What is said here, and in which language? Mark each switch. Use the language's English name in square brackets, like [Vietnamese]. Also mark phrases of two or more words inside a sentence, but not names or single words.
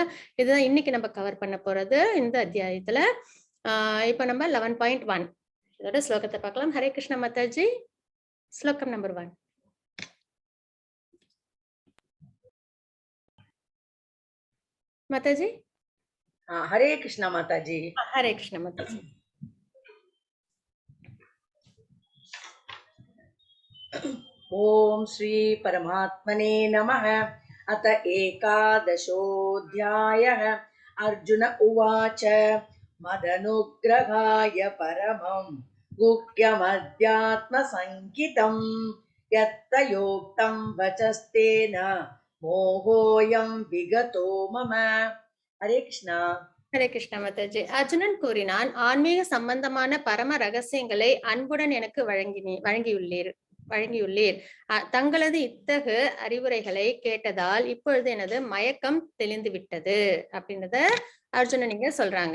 [Tamil] இதுதான் இன்னைக்கு நம்ம கவர் பண்ண போறது இந்த அத்தியாயத்துல. இப்ப நம்ம 11.1 இதோட ஸ்லோகத்தை பார்க்கலாம். ஹரே கிருஷ்ண மாதாஜி. ஸ்லோகம் நம்பர் 1. மாதாஜி. [Hindi] हरे कृष्णा माताजी. हरे कृष्णा माताजी. [Sanskrit] ओम श्री परमात्मने नमः. अत एकादशोऽध्यायः. अर्जुन उवाच मदनुग्रहाय परमं गुह्यमध्यात्मसङ्गितं यत्तयोक्तं वचस्तेन मोहोऽयं विगतो मम. हरे कृष्णा. [Tamil] ஹரே கிருஷ்ண மாதாஜி. அர்ஜுனன் கூறினான், ஆன்மீக சம்பந்தமான பரம ரகசியங்களை அன்புடன் எனக்கு வழங்கியுள்ளீர். தங்களது இத்தகு அறிவுரைகளை கேட்டதால் இப்பொழுது எனது மயக்கம் தெளிந்து விட்டது அப்படின்றத அர்ஜுனன் இங்க சொல்றாங்க.